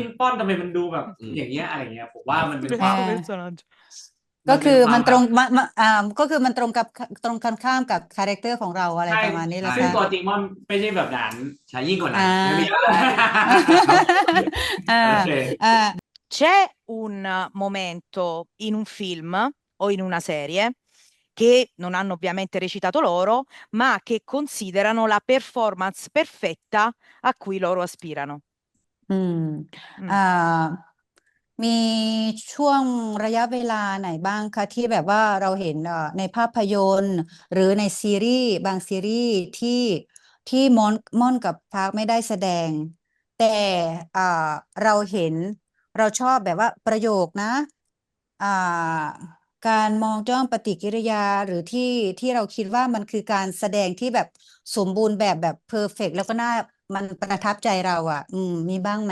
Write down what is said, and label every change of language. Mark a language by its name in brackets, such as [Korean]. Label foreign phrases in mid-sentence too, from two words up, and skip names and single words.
[Thai] ปิ้นป้อนทำไมมันดูแบบ อืม อย่างเงี้ยอะไรเงี้ยผมว่ามันเป็นค อ่า วาม personaggio. ก็คือมันตรง แบบ ก็คือมันตรงกับตรงกันข้ามกับคาแรคเตอร์ของเราอะไร ใช่ ประมาณนี้แหละ ซึ่ง ค่ะ ตัวจริงมันไม่ใช่แบบนั้น ใช้ยิ่งกว่านั้น อ่า ไม่มี อ่า โอเค อ่า [Italian] C'è un momento in un film o in una serie che non hanno ovviamente recitato loro, ma che considerano la performance perfetta a cui loro aspirano. อืม Mm. [Thai] อ่า มีช่วงระยะเวลาไหนบ้างคะที่แบบว่าเราเห็นในภาพยนตร์ หรือในซีรีส์บางซีรีส์ที่ม่อนกับพาร์คไม่ได้แสดง แต่เราเห็นเราชอบแบบว่าประโยคนะอ่าการมองจ้องปฏิกิริยาหรือที่เราคิดว่ามันคือการแสดงที่แบบสมบูรณ์แบบเพอร์เฟกต์แล้วก็มันประทับใจเราอ่ะ มีบ้างไหม